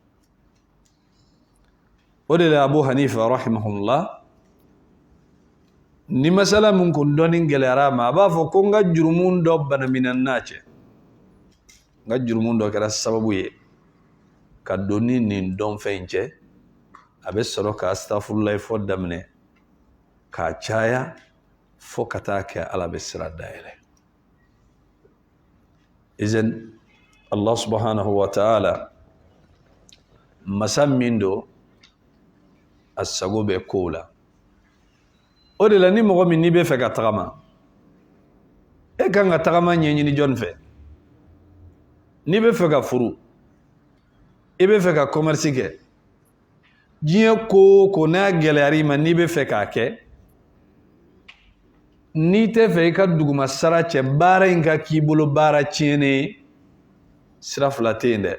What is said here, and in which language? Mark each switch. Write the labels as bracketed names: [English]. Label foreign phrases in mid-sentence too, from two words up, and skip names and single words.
[Bambara] O de la Abu Hanifa rahimahullah, ni masala min kun dɔnni gɛlɛyara a ma, a b'a fɔ ko n ka jurumu dɔ banamina n'a cɛ. N ka jurumu dɔ kɛra sababu ye ka don ni nin dɔnfɛn in cɛ, a bɛ sɔrɔ ka astaghfirullah fɔ daminɛ, k'a caya, fo ka taa kɛ Ala bɛ sira dayɛlɛ. Izen [Arabic] الله سبحانه وتعالى [Bambara] masa min do, a sago bɛ kow la. O de la ni mɔgɔ min n'i bɛ fɛ ka tagama, e kan ka tagama ɲɛɲini jɔn fɛ? N'i bɛ fɛ ka furu, i bɛ fɛ ka commerce kɛ, diɲɛ ko o ko n'a gɛlɛyara i ma n'i bɛ fɛ k'a kɛ, n'i tɛ fɛ i ka duguma sara cɛ baara in ka k'i bolo baara tiɲɛnen ye, sira fila tɛ yen dɛ.